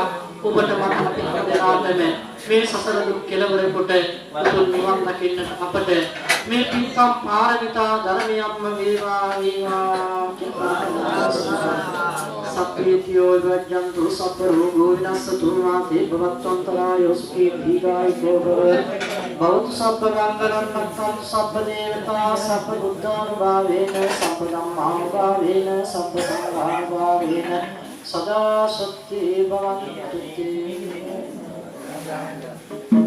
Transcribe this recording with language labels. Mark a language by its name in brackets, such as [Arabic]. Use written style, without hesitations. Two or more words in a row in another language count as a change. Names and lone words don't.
[Sinhala] ඔබට මතක පිටදෙනාටම මේ සසර දුක් කෙලවර කොට උතුම් නිවන් දකින්නට අපට මේ පින්කම් පාරමිතා ධර්මයක්ම වේවා වේවා. [Pali] සප්පීතියෝ වජ්ජන්තු සප්ප රෝගෝ විනස්සතු මාතේ භවත්වන්තරායෝ සුඛී දීඝායුකෝ භව භවතු සබ්බ ගංගනන්නත්තං සබ්බ දේවතා සබ්බ බුද්ධානුභාවේන සබ්බ ධම්මානුභාවේන සබ්බ සංඝානුභාවේන සදා සත්‍යේ භවන්තු තේ [Sinhala] Gracias.